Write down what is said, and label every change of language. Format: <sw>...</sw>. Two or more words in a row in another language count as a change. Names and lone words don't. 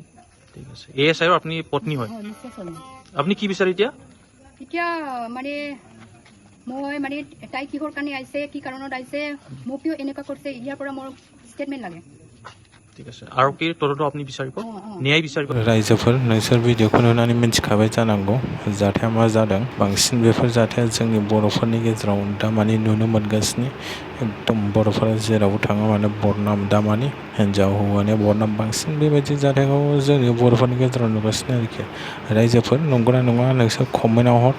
<as>ঠিক আছে ASI-ৰ আপুনি পত্নী হয় আপুনি কি বিচাৰে এতিয়া মানে মই মানে তাই কিহৰ কাৰণে আহিছে কি কাৰণত আহিছে মোক কিয় এনেকুৱা কৰিছে ইয়াৰ পৰা মোৰ স্টেটমেন্ট লাগে ঠিক আছে আৰু কি তদন্ত আপুনি বিচাৰিব ন্যায় বিচাৰিব</as> <brx>रायजोफोर नोंसोर भिडिअखौ नुनानै मिन्थिखाबाय जानांगौ जाथाया मा जादों बांसिन बेफोर जाथाया जोंनि बर'फोरनि गेजेराव दामानि नुनो मोनगासिनो एकदम बर'फोरा जेरावबो थाङा मानो बरनाम दामानि हिन्जाव हौवानि बरनाम बांसिन बेबायदि जाथायखौ जोंनि बर'फोरनि गेजेराव नुगासिनो आरोखि रायजोफोर नंगौना नङा नोंसोर कमेन्टआव हर</brx>